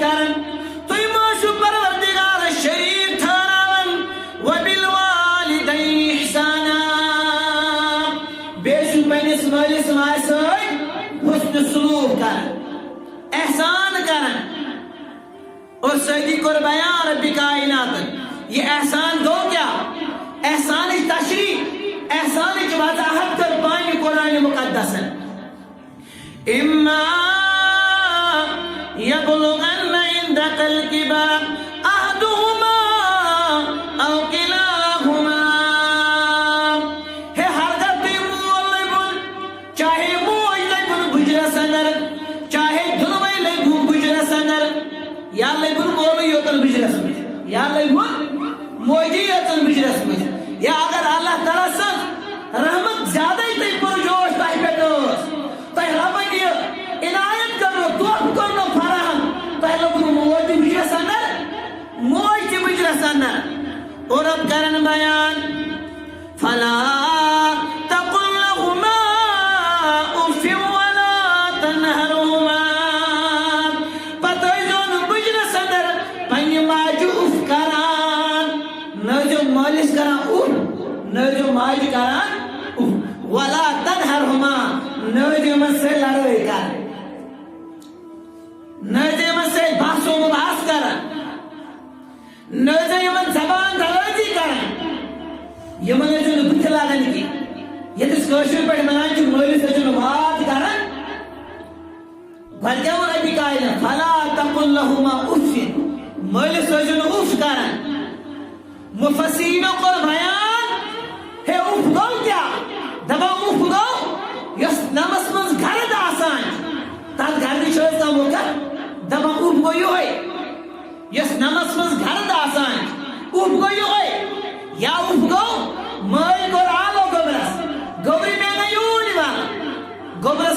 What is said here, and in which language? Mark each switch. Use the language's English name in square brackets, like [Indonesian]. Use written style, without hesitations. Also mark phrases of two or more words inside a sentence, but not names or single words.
[Kashmiri] کران تُہۍ مہٕ ٲسِو پروردگارس شریٖک ٹھہراوان [Arabic] وَبِالْوَالِدَيْنِ اِحْسَانًا [Kashmiri] بیٚیہِ چھُ پننِس مٲلِس ماجہِ سۭتۍ حُسنہِ سلوٗک کران احسان کران اور سۭتی کوٚر بیان ربِ کائناتن یہ احسان گوٚو کیا احسانٕچ تشریح احسانٕچ وضاحت کٔر پننہِ قرآنِ مُقدسن اِمَّا [Arabic] يَبْلُغَنَّ عِندَكَ الْكِبَرَ أَحَدُهُمَا أَوْ كِلَاهُمَا [Kashmiri] ہے ہرگاہ تُہۍ مول لٔبِو چاہے موج لٔبِو بُجرس اندر چاہے دۄنوے لٔبِو بُجرس اندر یا لٔبِو مولٕے یوتن بُجرس منٛز یا لٔبِو موجی یوتن بُجرس منٛز یا اگر اللہ تعالیٰ سٕنٛز رحمت زیادے تۄہہِ پُرجوش تۄہہِ پٮ۪ٹھ ٲس تۄہہِ رۄبن یہِ عنایت کرنو تحفہٕ کرنو فراہم تۄہہِ لوٚگوٕ موج تہِ بُجرس اندر موج تہِ بُجرس اندر [Urdu] اور اب [Kashmiri] کرن بیان [Arabic] فلا تقل لهما اف ولا تنهرهما [Kashmiri] پتہٕ ٲسۍزیو نہٕ بُجرس اندر پننہِ ماجہِ اف کران نہ ٲسۍزیو مٲلِس کران اف نہ ٲسۍزیو ماجہِ کران اف [Arabic] ولا تنهرهما [Kashmiri] نہ ٲسۍزیو یِمن سۭتۍ لڑٲے کران نہ ٲسۍزیو یِمن سۭتۍ بحث و مباحث کران نہ ٲسۍزیو یِمن زبان درٲزی کران یِمن ٲسۍزیو نہٕ بٕتھِ لاگان کینٛہہ ییٚتہِ أسۍ کٲشِر پٲٹھۍ ونان چھِ مٲلِس ٲسۍزیو نہٕ وات کران گۄڈٕ کیٛاہ ووٚن ربِ کائنات [Arabic] فلا تقل لهما اف [Kashmiri] مٲلِس ٲسۍزیو نہٕ اف کران مُفسریٖنو کوٚر بیان ہے اف گوٚو کیٛاہ دپان اف گوٚو یۄس نمس منٛز گرد آسان تتھ گردِ چھِ أسۍ کانٛہہ وُکر دپان اف گوٚو یِہوے یۄس نمس منٛز گرد آسان اف گوٚو یِہوے یا اف گوٚو مٲلۍ کوٚر آلو گوٚبرس گوٚبرِ مےٚ نہٕ یوٗرۍ یِوان گوٚبرس